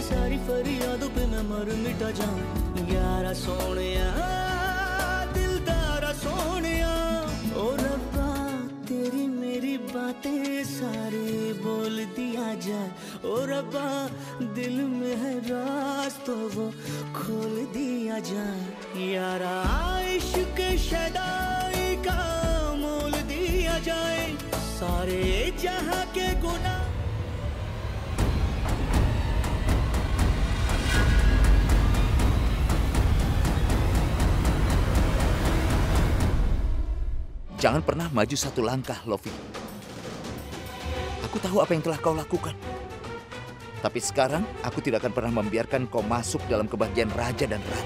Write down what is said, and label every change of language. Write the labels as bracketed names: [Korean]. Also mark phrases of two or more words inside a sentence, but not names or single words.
[Hindi] सारी फरियादों पे मैं मर मिटा जाऊं यारा सोनिया दिलदारा सोनिया ओ रब्बा तेरी मेरी बातें सारे बोल दिया जाए ओ रब्बा दिल में है राज तो वो खोल दिया जाए यारा इश्क शदाई का मोल दिया जाए सारे जहां के गुनाह। [Indonesian] Jangan pernah maju satu langkah, Lofi. Aku tahu apa yang telah kau lakukan. Tapi sekarang, aku tidak akan pernah membiarkan kau masuk dalam kebahagiaan Raja dan Rani.